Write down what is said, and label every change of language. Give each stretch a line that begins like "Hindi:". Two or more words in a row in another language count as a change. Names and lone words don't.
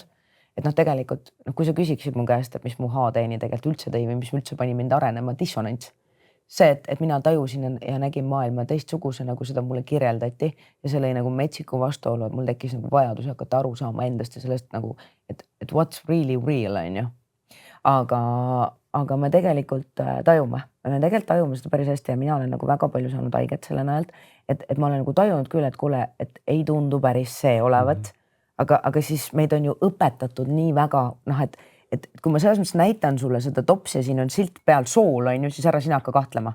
Estonian: Et noh, tegelikult, kui sa küsiksid mu käest, et mis mu haateeni tegelikult üldse tõi või mis üldse pani mind arenema, dissonants. See, et mina tajusin ja nägin maailma teistsuguse, nagu seda mulle kirjeldati ja see oli nagu metsiku vastuolu, et mul tekkis nagu vajadus hakata aru saama endast ja sellest nagu, et
English: what's really real
Estonian: on ju. Aga me tegelikult tajume seda päris hästi ja mina olen nagu väga palju saanud haiget selle näelt, et ma olen nagu tajunud küll, et kuule, et ei tundu päris see olevat, aga siis meid on ju õpetatud nii väga, noh, et kui ma selles mõttes näitan sulle seda topsi ja siin on silt peal sool, on ju, siis ära sina hakka kahtlema.